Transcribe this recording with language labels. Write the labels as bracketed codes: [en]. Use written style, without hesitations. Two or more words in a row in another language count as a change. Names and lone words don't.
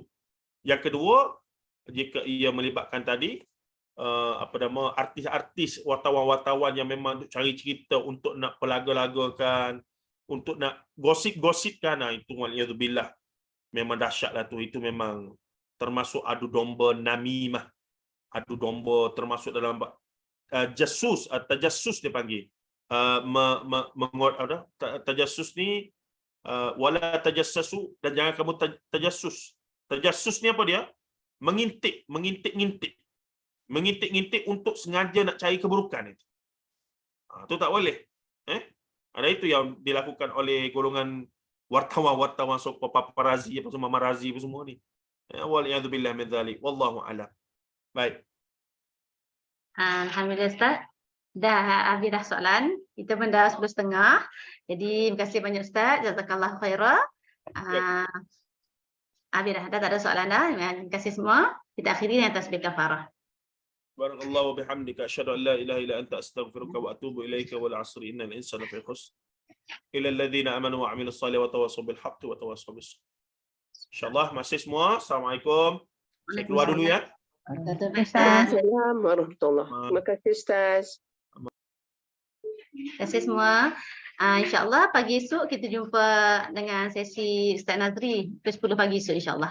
[ms] Yang kedua, jika ia melibatkan tadi artis-artis, wartawan-wartawan yang memang cari cerita untuk nak pelaga-lagakan, untuk nak gosip-gosipkan, itu waliyadzubillah, memang dahsyatlah tu. Itu memang termasuk adu domba namimah. Adu domba termasuk dalam tajassus dia panggil. Tajassus ni [ar] ولا تجسسوا, [ms] dan jangan kamu tajassus. Tajassus ni apa dia? Mengintip untuk sengaja nak cari keburukan itu. Itu tak boleh. Ada itu yang dilakukan oleh golongan wartawan-wartawan paparazzi apa semua, marazi apa semua ni. [ar] والعياذ بالله من ذلك. والله أعلم. [ms] Baik. Alhamdulillah Ustaz. Dah habis dah soalan. Kita pun dah 10.30. Jadi terima kasih banyak Ustaz. [ar] جزاك الله خيرا. [ms] Habis dah tak ada soalan dah. Terima kasih semua. Kita akhiri dengan tasbih kafarah. [ar] بارك الله بحمدك أشهد أن لا إله إلا أنت أستغفرك وأتوب إليك والعصر إن الإنسان في خسر. إلا الذين آمنوا وعملوا الصالحات وتواصوا بالحق وتواصوا بالصبر. [ms] Insyaallah masih semua. Assalamualaikum. Saya keluar dulu ya. Tutup Okay, mata. Ustaz. [ar] السلام عليكم ورحمة الله. [ms] Terima kasih Ustaz. Terima kasih semua. InsyaAllah pagi esok kita jumpa dengan sesi Ustaz Nazri pukul 10 pagi esok insyaAllah.